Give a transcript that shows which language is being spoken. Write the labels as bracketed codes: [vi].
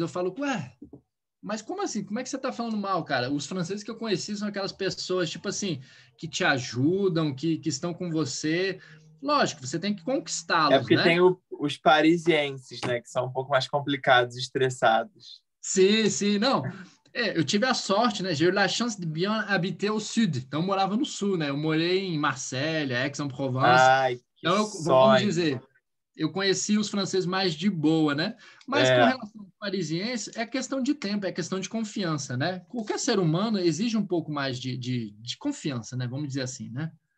[pt] Eu falo, ué, mas como assim? Como é que você tá falando mal, cara? Os franceses que eu conheci são aquelas pessoas, tipo assim, que te ajudam, que estão com você. Lógico, você tem que conquistá-los, porque né? tem os parisienses, né? Que são um pouco mais complicados, estressados. Sim, não. Eu tive a sorte, né? [fr] J'ai eu la chance de bien habiter au sud. [pt] Então, eu morava no sul, né? Eu morei em Marselha, Aix-en-Provence. Ai, que Então, vamos dizer, eu conheci os franceses mais de boa, né? Mas com relação ao parisiense, é questão de tempo, é questão de confiança, né? Qualquer ser humano exige um pouco mais de confiança, né? Vamos dizer assim, né?